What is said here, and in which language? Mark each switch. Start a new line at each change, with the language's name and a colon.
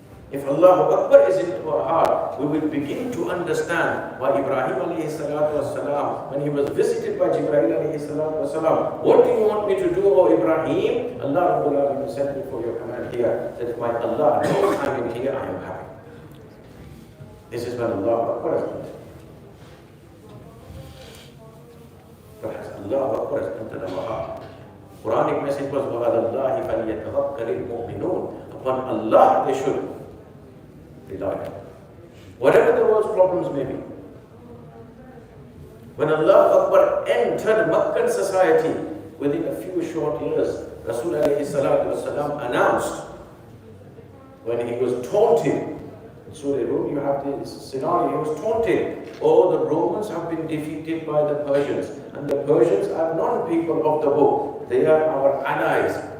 English: If Allahu Akbar is into our heart, we will begin to understand why Ibrahim alayhi salatu wasalam, when he was visited by Jibreel alayhi salatu wasalam, what do you want me to do, O Ibrahim? Allah Rabbul Alamin sent me for your command here, that my Allah knows I am here, I am happy. This is when Allahu Akbar has entered. Perhaps Allahu Akbar has entered our heart. Quranic message was,
Arabic: وَعَلَى اللَّهِ فَلْيَتَوَكَّلِ الْمُؤْمِنُونَ.
English: Upon Allah they should rely. Whatever the world's problems may be. When Allah Akbar entered Meccan society, within a few short years, Rasul alayhi salatu wasalam announced, when he was taunted, in Surah Rum you have this scenario, he was taunted, oh, the Romans have been defeated by the Persians, and the Persians are non-people of the book, they are our allies.